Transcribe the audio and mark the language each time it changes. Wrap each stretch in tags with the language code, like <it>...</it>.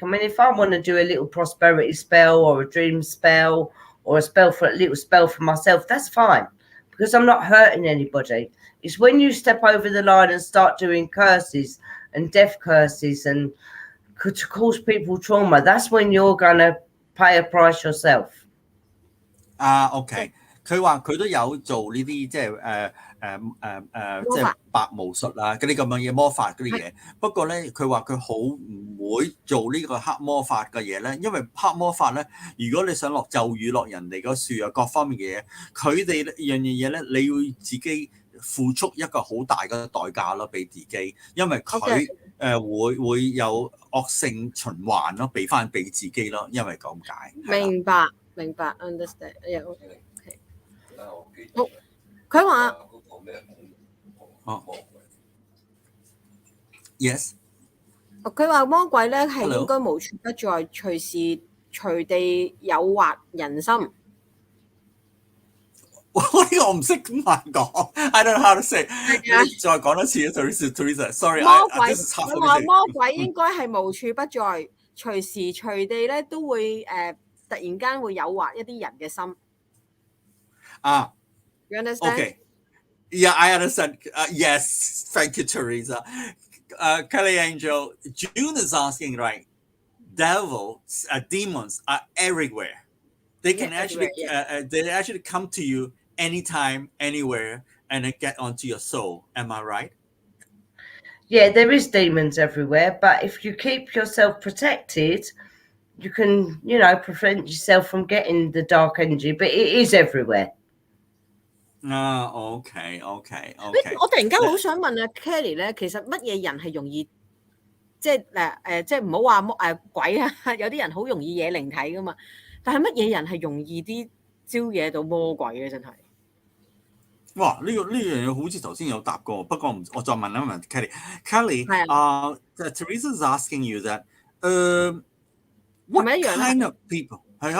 <en>I mean, if I want to do a little prosperity spell or a dream spell or a little spell for myself, that's fine because I'm not hurting anybody. It's when you step over the line and start doing curses and death curses and to cause people trauma, that's when you're going to pay a price yourself. OK.</en> <yue>佢話佢都有做呢啲即係即係白巫術啊嗰啲咁樣嘢魔法嗰啲嘢。不過咧，佢話佢好唔會做呢個黑魔法嘅嘢咧，因為黑魔法咧，如果你想落咒語落人哋嗰樹啊各方面嘅嘢，佢哋樣嘢咧，你要自己付出一個好大嘅代價咯，俾自己，因為佢會有惡性循環咯，俾翻俾自己咯，因為咁解。明白，understand。好，佢話</yue> <en>，yes。</en> <yue>佢話魔鬼咧係應該無處不在，隨時隨地誘惑人心。呢個我唔識咁難講 ，</yue> <en>I don't know how to say。</en> <yue>你再講多次啊 ，Teresa，sorry。魔鬼，佢話魔鬼應該係無處不在，隨時隨地咧都會突然間會誘惑一啲人嘅心。</yue> <en>You understand? Okay. Yeah, I understand. Yes, thank you, Teresa. Kelly Angel, June is asking, right? Devils, demons are everywhere. They can they actually come to you anytime, anywhere, and get onto your soul. Am I right? Yeah, there is demons everywhere, but if you keep yourself protected, you can, prevent yourself from getting the dark energy. But it is everywhere.</en> <yue>OK。我突然間好想問啊 Kelly 咧，其實乜嘢人係容易即係唔好話鬼啊？有啲人好容易惹靈體噶嘛，但係乜嘢人係容易啲招惹到魔鬼嘅？真係哇！呢樣嘢好似頭先有答過，不過我再問一問 Kelly。</yue> <en>Teresa is asking you that what kind of people</en> <yue>係啊？</yue>